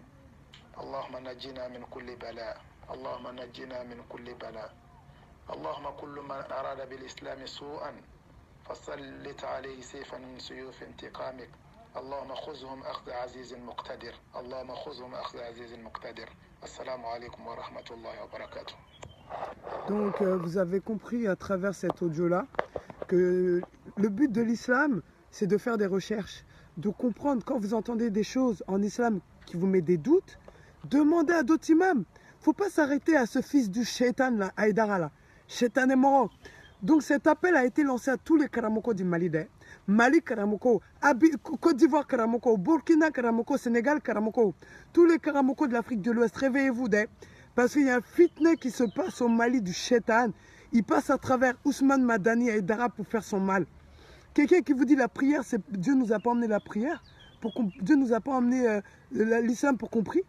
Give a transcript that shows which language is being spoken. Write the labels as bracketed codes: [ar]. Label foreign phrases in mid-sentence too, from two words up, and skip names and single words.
[ar] اللهم نجنا من كل بلاء اللهم نجنا من كل بلاء اللهم كل من أراد بالإسلام سوءا فسلط عليه سيفا من سيوف انتقامك اللهم خذهم أخذ عزيز مقتدر اللهم خذهم أخذ عزيز مقتدر السلام عليكم ورحمة الله وبركاته. [fr] Donc vous avez compris à travers cet audio-là que le but de l'islam, c'est de faire des recherches, de comprendre quand vous entendez des choses en islam qui vous met des doutes, demandez à d'autres imams. Il ne faut pas s'arrêter à ce fils du shaitan là, Aïdara là. Shaitan est mort. Donc cet appel a été lancé à tous les Karamoko du Mali, Mali Karamoko, Côte d'Ivoire Karamoko, Burkina Karamoko, Sénégal Karamoko, tous les Karamoko de l'Afrique de l'Ouest, réveillez-vous parce qu'il y a un fitna qui se passe au Mali du Shaitan. Il passe à travers Ousmane Madani et Aïdara pour faire son mal. Quelqu'un qui vous dit la prière, Dieu nous a pas emmené la prière, Dieu nous a pas emmené l'islam pour compris.